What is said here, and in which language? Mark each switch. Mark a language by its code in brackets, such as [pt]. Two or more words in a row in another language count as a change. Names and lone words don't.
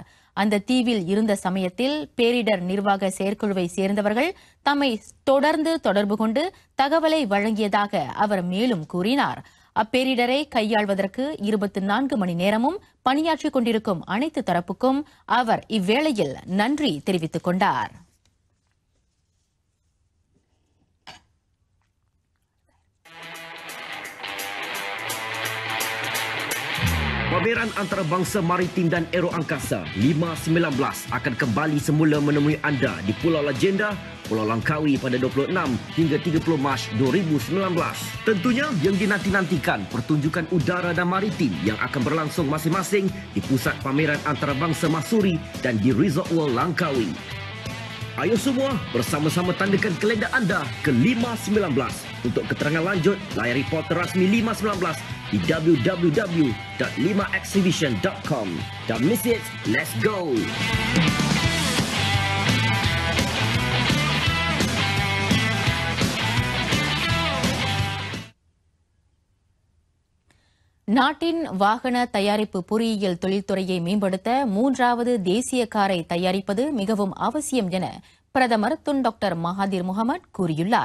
[ta] அந்த தீவில் இருந்த சமயத்தில் பேரிடர் நிர்வாக செயற்குழுவை சேர்ந்தவர்கள் தம்மை தொடர்ந்து தொடர்பு கொண்டு தகவலை வழங்கியதாக அவர் மேலும் கூறினார். அப்பேரிடரை கையாள்வதற்கு 24 மணி நேரமும் பணியாற்றிக் கொண்டிருக்கும் அனைத்து தரப்புக்கும் அவர் இவ்வேளையில் நன்றி தெரிவித்துக் கொண்டார். [ms] Pameran Antarabangsa Maritim dan Aero Angkasa 519 akan kembali semula menemui anda di Pulau Legenda, Pulau Langkawi pada 26 hingga 30 Mac 2019. Tentunya yang dinanti-nantikan pertunjukan udara dan maritim yang akan berlangsung masing-masing di Pusat Pameran Antarabangsa Masuri dan di Resort World Langkawi. Ayo semua bersama-sama tandakan kalender anda ke 519. Untuk keterangan lanjut, layari portal rasmi 519 di www.5exhibition.com. [en] Don't miss it, let's go! [ta] நாட்டின் வாகன தயாரிப்பு பொறியியல் தொழில்துறையை மேம்படுத்த 3வது தேசிய காரை தயாரிப்பது மிகவும் அவசியம் என பிரதமர் துன் டாக்டர் மகாதீர் முகமது கூறியுள்ளார்.